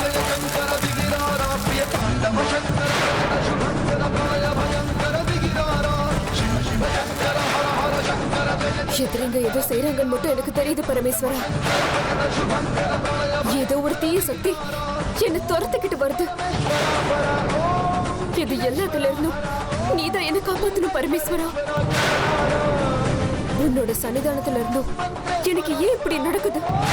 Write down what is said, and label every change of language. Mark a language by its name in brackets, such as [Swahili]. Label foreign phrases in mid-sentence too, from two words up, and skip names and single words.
[Telugu] శంకర దిగిరారా ప్రియ తాండవ శంకర శుభంకర ప్రళయ భయంకర దిగిరారా [Tamil] எதிரிங்க ஏதோ செய்யறாங்கன்னு மட்டும் எனக்கு தெரியுது பரமேஸ்வரா. ஏதோ ஒரு தீய சக்தி என்ன துரத்துக்கிட்டு வருது. இது எல்லாத்துல இருந்தும் நீதான் என்ன காப்பாத்தணும் பரமேஸ்வரா. உன்னோட சன்னிதானத்துல இருந்தும் எனக்கு ஏன் இப்படி நடக்குது?